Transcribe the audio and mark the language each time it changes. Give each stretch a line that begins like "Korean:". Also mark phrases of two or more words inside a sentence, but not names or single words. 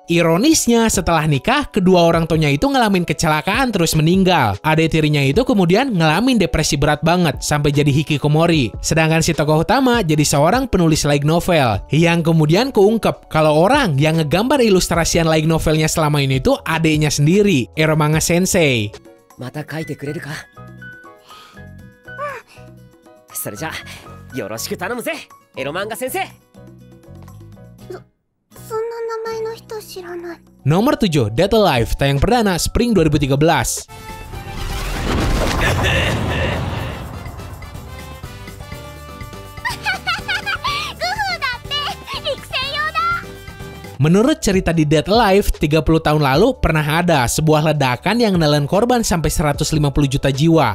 Indonesian: Ironisnya setelah nikah, kedua orang tuanya itu ngalamin kecelakaan terus meninggal. Adik tirinya itu kemudian ngalamin depresi berat banget sampai jadi hikikomori. Sedangkan si tokoh utama jadi seorang penulis
English: light novel
Indonesian: yang kemudian keungkep kalau orang yang ngegambar ilustrasian
English: light novelnya
Indonesian: selama ini itu adiknya sendiri, Eromanga Sensei.
Japanese: また書いてくれるか？それじゃあよろしく頼むぜ、エロ漫画先生。そんな名前の人知らない。
Indonesian: Nomor 7, Dead Alive, tayang perdana Spring 2013. Menurut cerita di Dead Alive, 30 tahun lalu pernah ada sebuah ledakan yang menelan korban sampai 150 juta jiwa.